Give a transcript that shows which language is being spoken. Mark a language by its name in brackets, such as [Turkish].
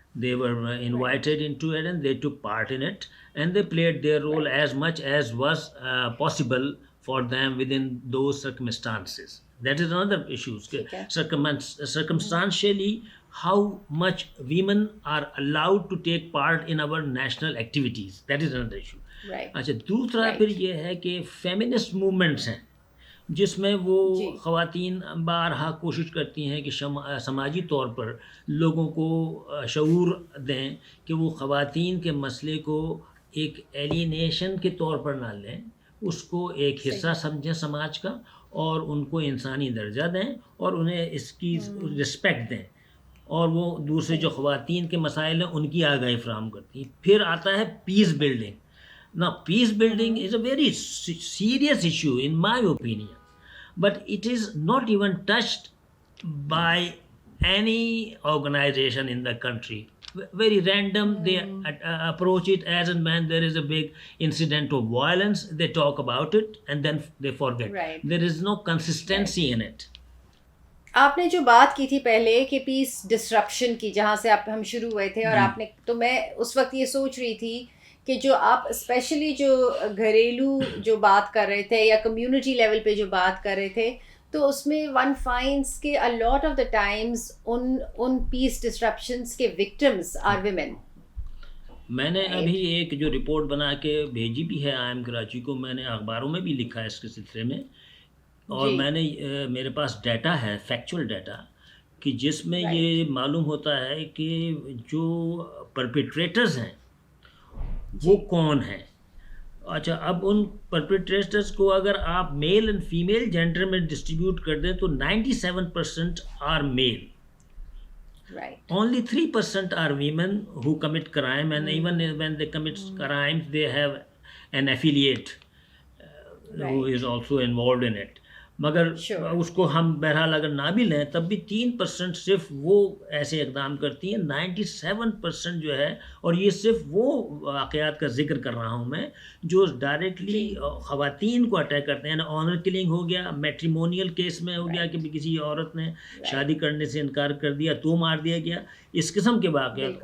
[English] They were invited into it and they took part in it, and they played their role as much as was possible for them within those circumstances. That is another issue. Circumstantially, how much women are allowed to take part in our national activities. That is another issue. [Urdu] اچھا, دوسرا پھر یہ ہے کہ feminist movements ہیں جس میں وہ خواتین بارہا کوشش کرتی ہیں کہ سماجی طور پر لوگوں کو شعور دیں کہ وہ خواتین کے مسئلے کو ایک ایلینیشن کے طور پر نہ لیں, اس کو ایک حصہ سمجھیں سماج کا, اور ان کو انسانی درجہ دیں اور انہیں اس کی رسپیکٹ دیں, اور وہ دوسرے جو خواتین کے مسائل ہیں ان کی آگاہی فراہم کرتی ہیں. پھر آتا ہے peace building. [English] Now, peace building is a very serious issue in my opinion, but it is not even touched by any organization in the country. Very random, they approach it as and when there is a big incident of violence, they talk about it and then they forget. Right. There is no consistency in it. [Urdu] آپ نے جو بات کی تھی پہلے کہ پیس disruption کی, جہاں سے ہم شروع ہوئے تھے, اور آپ نے, تو میں اس وقت یہ سوچ رہی تھی کہ جو آپ اسپیشلی جو گھریلو جو بات کر رہے تھے یا کمیونٹی لیول پہ جو بات کر رہے تھے, تو اس میں ون فائنڈس کہ [English] a lot of the times [Urdu] ان پیس ڈسرپشنس کے وکٹمس آر ویمن. میں نے ابھی ایک جو رپورٹ بنا کے بھیجی بھی ہے آئی ایم کراچی کو, میں نے اخباروں میں بھی لکھا ہے اس کے سلسلے میں, اور میں نے میرے پاس ڈیٹا ہے, فیکچول ڈیٹا, کہ جس میں یہ معلوم ہوتا ہے کہ جو پرپیٹریٹرز ہیں وہ کون ہیں. اچھا, اب ان پرپیٹریٹرز کو اگر آپ میل اینڈ فیمیل جینڈر میں ڈسٹریبیوٹ کر دیں تو 97% are male. [English] Only 3% are women who commit crime, and even when they commit crimes they have an affiliate who is also involved in it. [Urdu] مگر اس کو ہم بہرحال اگر نہ بھی لیں تب بھی 3% صرف وہ ایسے اقدام کرتی ہیں. 97% جو ہے, اور یہ صرف وہ واقعات کا ذکر کر رہا ہوں میں جو ڈائریکٹلی خواتین کو اٹیک کرتے ہیں. آنر کلنگ ہو گیا, میٹریمونیل کیس میں ہو گیا کہ کسی عورت نے شادی کرنے سے انکار کر دیا تو مار دیا گیا, اس قسم کے واقعات.